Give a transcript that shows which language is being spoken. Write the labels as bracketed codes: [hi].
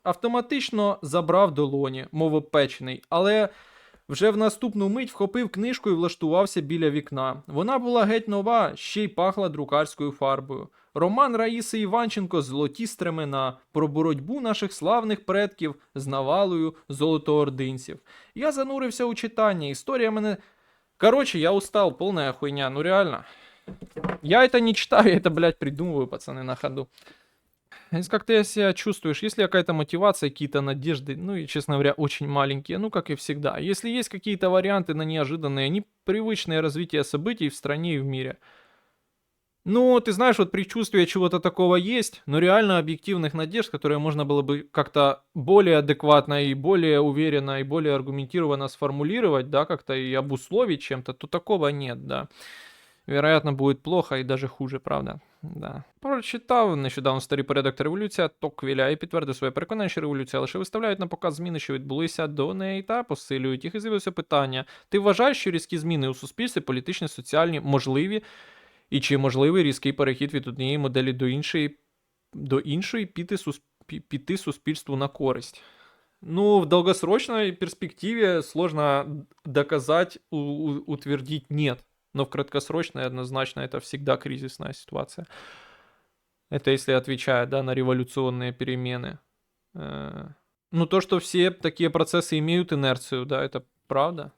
[uk] Автоматично забрав долоні, мов опечений, але вже в наступну мить вхопив книжку і влаштувався біля вікна. Вона була геть нова, ще й пахла друкарською фарбою. Роман Раїси Іванченко «Золоті стремена» про боротьбу наших славних предків з навалою золотоординців. Я занурився у читання, історія мене... [ru] Короче, я устал, полная хуйня, ну реально... Я это не читаю, я это, блядь, придумываю, пацаны, на ходу. Если как ты себя чувствуешь, если какая-то мотивация, какие-то надежды, ну и, честно говоря, очень маленькие, ну как и всегда. Если есть какие-то варианты на неожиданные, непривычное развитие событий в стране и в мире. Ну, ты знаешь, вот предчувствие чего-то такого есть, но реально объективных надежд, которые можно было бы как-то более адекватно и более уверенно и более аргументированно сформулировать, да, как-то и обусловить чем-то, то такого нет, да. Вероятно, будет плохо і даже хуже, правда? Да. [uk] Прочитав нещодавно старий порядок та революція Токвіля і підтвердив своє переконання, що революція лише виставляють на показ зміни, що відбулися до неї, та посилюють їх. І з'явилося питання: ти вважаєш, що різкі зміни у суспільстві, політичні, соціальні, можливі? І чи можливий різкий перехід від однієї моделі до іншої піти суспільству на користь? [ru] Ну, в долгосрочной перспективе сложно доказать, утвердить нет. Но в краткосрочной однозначно это всегда кризисная ситуация. Это если отвечая, да, на революционные перемены. Ну, то, что все такие процессы имеют инерцию, да, это правда.